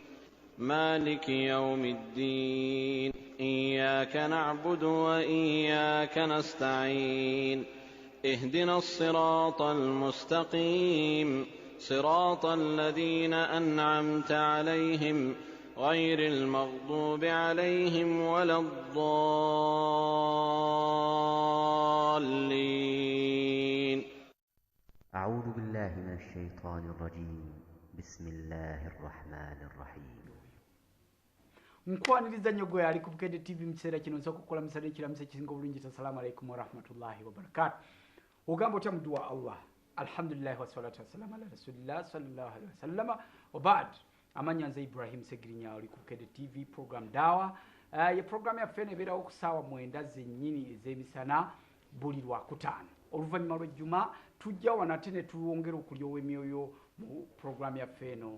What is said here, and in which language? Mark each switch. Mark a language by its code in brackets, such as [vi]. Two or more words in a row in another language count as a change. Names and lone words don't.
[ar] مالك يوم الدين إياك نعبد وإياك نستعين اهدنا الصراط المستقيم صراط الذين أنعمت عليهم غير المغضوب عليهم ولا الضالين. أعوذ بالله من الشيطان الرجيم. بسم الله الرحمن الرحيم. [lg] nkwaniriza nnyo gwe ali ku Bukedde TV mu kiseera kino nsobola okukola misale ekiramusa ekisinga obulungi. [ar] السلام عليكم ورحمة الله وبركاته. [lg] Ogamba otya muddu wa Allah? [ar] الحمد لله والصلاة والسلام على رسول الله صلى الله عليه وسلم وبعد. [lg] Amanya nze Ibrahim Segirinya oli ku Bukedde TV program dawa. Ye program yaffe nebeerawo ku ssaawa 9 zennyini ez'emisana buli lwakutaano. Oluvannyuma lw'ejjuma tujja wano ate ne twongera okulyowa emyoyo mu program yaffe eno.